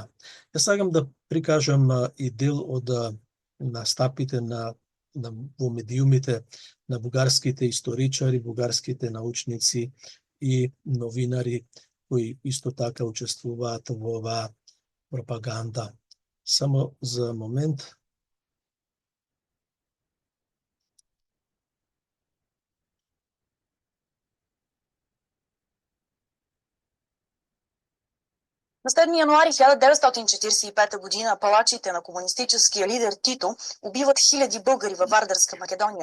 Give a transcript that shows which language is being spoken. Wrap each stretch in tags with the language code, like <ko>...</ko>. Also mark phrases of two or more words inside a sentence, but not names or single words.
<mk>Јас сакам да прикажам и дел од настапите на во медиумите на бугарските историчари, бугарските научници и новинари кои исто така учествуваат во оваа пропаганда. Само за момент.</mk> <bg>На 7 януари 1945 година палачите на комунистическия лидер Тито убиват хиляди българи във Вардарска Македония.</bg>